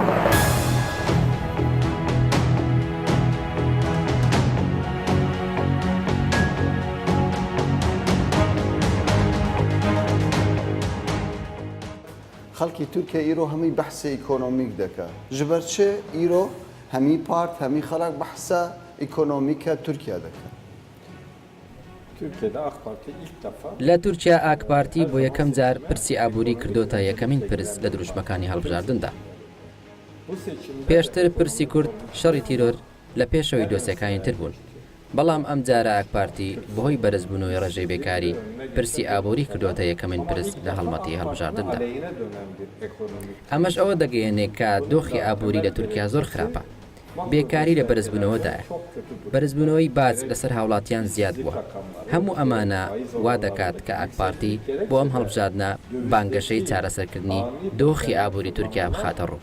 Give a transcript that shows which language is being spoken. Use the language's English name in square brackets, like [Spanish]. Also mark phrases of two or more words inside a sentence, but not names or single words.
[Kurdish] خەڵکی تورکیا ئیرۆ هەمووی بەحسە ئیکۆنۆمیک دەکات ji ber çi îro hemî part hemî xelek behsa ئیکۆنۆمیکە تورکیا دەکات. [Turkish] Türkiye'de AK Parti ilk defa [Central Kurdish] لە تورکیا ئاکپارتی بۆ یەکەم جار پرسی ئابووری کردوتە یەکەمین پرس لە دروشمەکانی هەڵبژاردندا. [Turkish] bu seçimde [Central Kurdish] پێشتر پرسی کورد شەڕی تیرۆر لە پێشەوەی دۆسیەکانی تر بوون. بەڵام ئەم جارە ئاکپارتی بەهۆی بەرزبوونەوەی ڕێژەی بێکاری پرسی ئابووری کردوتە یەکەمین پرس لە هەڵمەتی هەڵبژاردندا. [Turkish] aleyhine dönen bir ekonomik [Central Kurdish] ئەمەش ئەوە دەگەیەنێت کە دۆخی ئابووری لە تورکیا زۆر خراپە. بێکاری لە بەرزبوونەوەدایە. بەرزبوونەوەی باج لەسەر هاوڵاتیان زیاد بووە. هەموو ئەمانە وا دەکات کە ئاکپارتی بۆ ئەم هەڵبژاردنە بانگەشەی چارەسەرکردنی دۆخی ئابووری تورکیا بخاتە ڕوو.